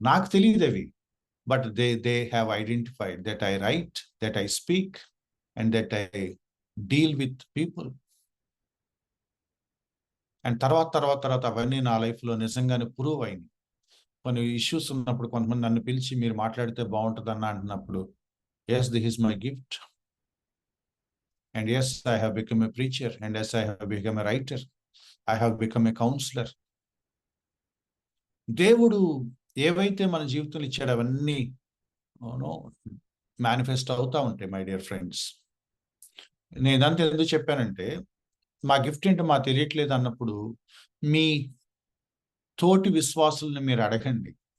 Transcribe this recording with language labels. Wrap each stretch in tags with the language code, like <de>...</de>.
<te>నాకు తెలియదు అవి,</te> <en>But they have identified that I write, that I speak and that I deal with people.</en> <te>And తర్వాత అవన్నీ నా లైఫ్లో నిజంగానే ప్రూవ్ అయింది. కొన్ని ఇష్యూస్ ఉన్నప్పుడు కొంతమంది నన్ను పిలిచి మీరు మాట్లాడితే బాగుంటుంది అన్న అంటున్నప్పుడు,</te> <en>yes, this is my gift. And yes, I have become a preacher. And yes, I have become a writer. I have become a counselor.</en> <te>దేవుడు ఏవైతే మన జీవితంలో ఇచ్చాడు అవన్నీ మేనిఫెస్ట్ అవుతా ఉంటాయి</te> <en>My dear friends.</en> <te>నేను ఇదంతా ఎందుకు చెప్పానంటే, మా గిఫ్ట్ ఏంటో మాకు తెలియట్లేదు అన్నప్పుడు మీ తోటి విశ్వాసుల్ని మీరు అడగండి.</te>